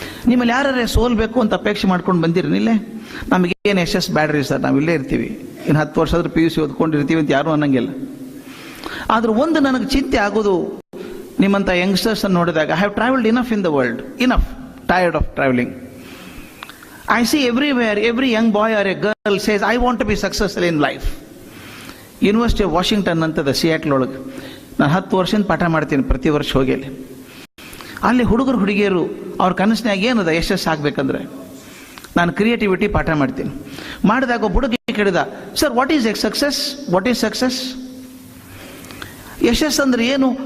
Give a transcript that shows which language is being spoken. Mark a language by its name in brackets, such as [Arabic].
[Kannada] ನಿಮ್ಮಲ್ಲಿ ಯಾರೇ ಸೋಲ್ಬೇಕು ಅಂತ ಅಪೇಕ್ಷೆ ಮಾಡ್ಕೊಂಡು ಬಂದಿರನಿಲ್ಲೇ, ನಮಗೇನು ಯಶಸ್ಸು ಬ್ಯಾಡ್ರಿ ಸರ್, ನಾವು ಇಲ್ಲೇ ಇರ್ತೀವಿ, ಇನ್ನು 10 ವರ್ಷ ಆದ್ರೂ PUC ಓದ್ಕೊಂಡಿರ್ತೀವಿ ಅಂತ ಯಾರೂ ಅನ್ನಂಗಿಲ್ಲ. ಆದ್ರೆ ಒಂದು ನನಗೆ ಚಿಂತೆ ಆಗೋದು, ನಿಮ್ಮಂಥ ಯಂಗ್ಸ್ಟರ್ಸ್ ಅನ್ನು ನೋಡಿದಾಗ, [English] I have travelled enough in the world, enough, tired of travelling. I see everywhere, every young boy or a girl says, I want to be successful in life. [Kannada] University of Washington ಅಂತದ ಸಿಯಾಟ್ಲ್ ಒಳಗೆ ನಾನು 10 ವರ್ಷದಿಂದ ಪಾಠ ಮಾಡ್ತೀನಿ, ಪ್ರತಿ ವರ್ಷ ಹೋಗಿ. ಅಲ್ಲಿ ಹುಡುಗರು ಹುಡುಗಿಯರು ಅವ್ರ ಕನಸಿನಾಗ ಏನದ ಯಶಸ್ಸು ಆಗ್ಬೇಕಂದ್ರೆ, ನಾನು ಕ್ರಿಯೇಟಿವಿಟಿ ಪಾಠ ಮಾಡ್ತೀನಿ. ಮಾಡಿದಾಗ ಒಬ್ಬ ಹುಡುಗಿ ಕೇಳಿದ, sir [English] What is success, what is success? [Kannada] ಯಶಸ್ಸು ಅಂದ್ರೆ ಏನು?